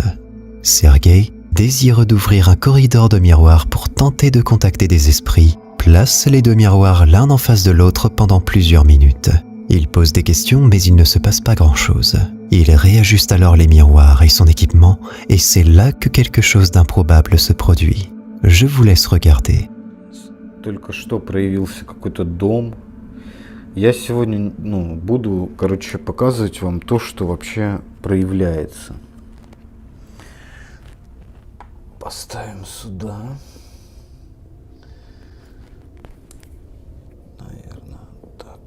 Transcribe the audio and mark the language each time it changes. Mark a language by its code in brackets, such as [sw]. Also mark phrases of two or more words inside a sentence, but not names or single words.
[fr] Sergei, désireux d'ouvrir un corridor de miroirs pour tenter de contacter des esprits, place les 2 miroirs l'un en face de l'autre pendant plusieurs minutes. Il pose des questions, mais il ne se passe pas grand-chose. Il réajuste alors les miroirs et son équipement, et c'est là que quelque chose d'improbable se produit. Je vous laisse regarder. [ru] Только что проявился какой-то дом. Я сегодня, буду, показывать вам то, что вообще проявляется. Поставим сюда. Наверное, так.